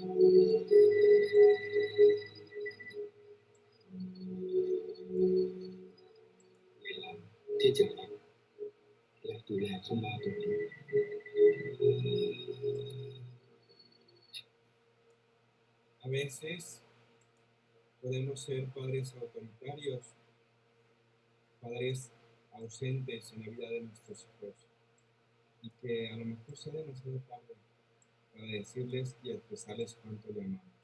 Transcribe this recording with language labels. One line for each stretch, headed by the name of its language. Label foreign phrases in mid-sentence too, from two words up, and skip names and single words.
Thai: เวลาที่จะรักและดูแลเขามากกว่านี้
Spanish: A veces podemos ser padres autoritarios, padres ausentes en la vida de nuestros hijos y que a lo mejor sea demasiado tarde para decirles y expresarles cuánto le amamos.